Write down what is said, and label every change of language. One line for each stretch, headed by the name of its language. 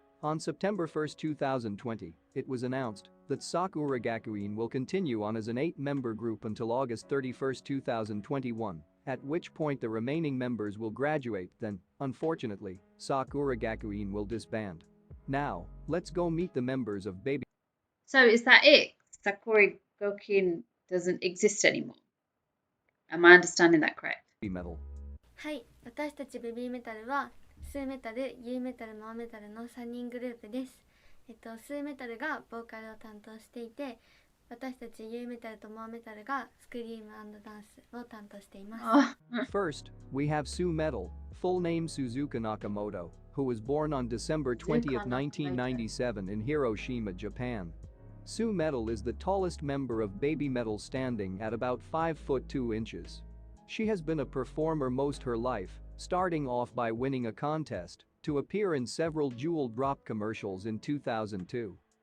English: On September 1, 2020, it was announced that Sakura Gakuin will continue on as an 8-member group until August 31, 2021, at which point the remaining members will graduate, then, unfortunately, Sakura Gakuin will disband. Now, let's go meet the members of Baby So is that it? Sakura Gokin doesn't exist anymore. Am I understanding that correct? Metal.
Japanese: はい、私たちベビーメタルはスーメタル、ユーメタル、モアメタルの3人グループです。スーメタルがボーカルを担当していて、私たちユーメタルとモアメタルがスクリーム&ダンスを担当しています。
English: First, we have Su Metal, full name Suzuka Nakamoto, who was born on December 20, 1997 in Hiroshima, Japan. Su Metal is the tallest member of Baby Metal standing at about 5 foot 2 inches. She has been a performer most her life, starting off by winning a contest to appear in several Jewel Drop commercials in 2002.